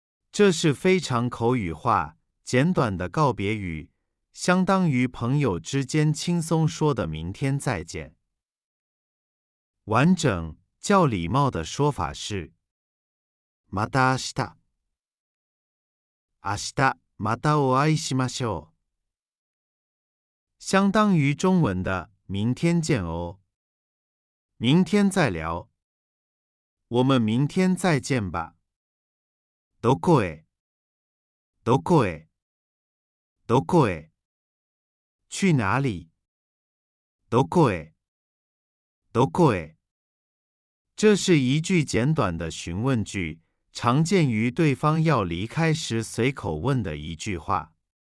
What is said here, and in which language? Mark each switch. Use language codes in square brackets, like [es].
[zh] 这是非常口语化、简短的告别语，相当于朋友之间轻松说的明天再见。完整、较礼貌的说法是 [ja] また明日。明日またお会いしましょう。 [zh] 相当于中文的明天见哦。明天再聊。我们明天再见吧。 [ja] どこへどこへどこへ [zh] 去哪里 [ja] どこへどこへ [zh] 这是一句简短的询问句，常见于对方要离开时随口问的一句话。